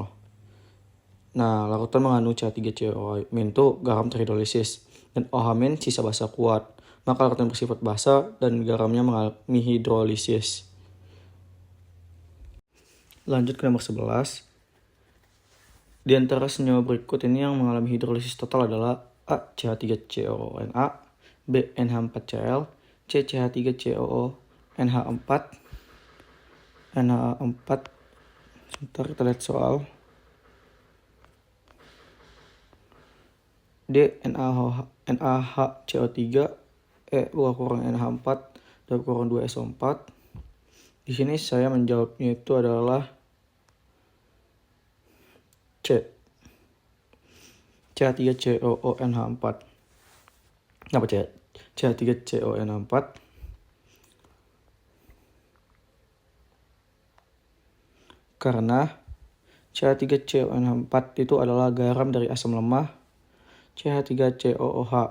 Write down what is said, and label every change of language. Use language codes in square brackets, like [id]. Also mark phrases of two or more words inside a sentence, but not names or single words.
[id] Nah, larutan mengandung CH3COH- itu garam terhidrolisis dan OH- sisa basa kuat. Maka larutan bersifat basa dan garamnya mengalami hidrolisis. Lanjut ke nomor 11. Di antara senyawa berikut ini yang mengalami hidrolisis total adalah A. CH3COONA, B. NH4Cl, C. CH3COO NH4. Sebentar kita lihat soal. D. NaHCO3, E. 2 NH4, 2 2SO4. Di sini saya menjawabnya itu adalah C. CH3COONH4. Kenapa CH3COONH4? Karena CH3COONH4 itu adalah garam dari asam lemah CH3COOH.